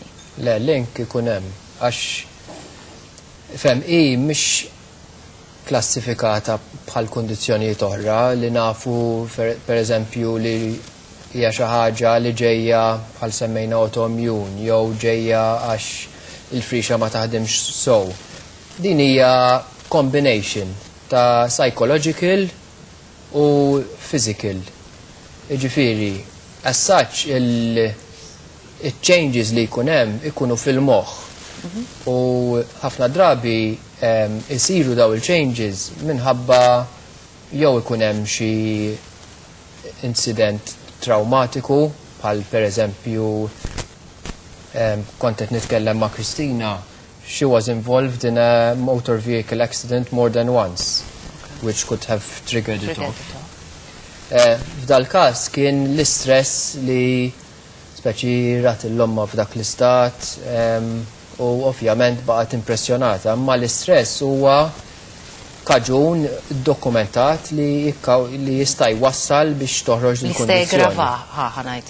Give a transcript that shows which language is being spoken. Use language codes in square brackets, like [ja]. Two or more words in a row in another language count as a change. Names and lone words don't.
[mt] Le, link ikun hemm għax fem mhix klassifikata bħal kundizzjonijiet oħra li nafu pereżempju li hija xi ħaġa li ġejja bħal semmejna autoimmune jew ġejja għax il-frixa ma taħdimx sew. Din hija combination ta' psychological u physical. Jiġifieri, [en] as such [mt] il-changes li jkun hemm ikunu fil-moħħ. U ħafna drabi isiru daw il-changes minħabba jew ikun hemm xi incident traumatiku, bħal per eżempju kont qed nitkellem ma' Kristina [en] she was involved in a motor vehicle accident more than once, which could have triggered it off. [mt] F'dal-każ kien l-istress li speċi rat l-omma f'dak l-istat u ovvjament baqgħet impressjonata, imma l-istress huwa kaġun dokumentat li jista' jwassal biex toħroġ il-kondizzjoni.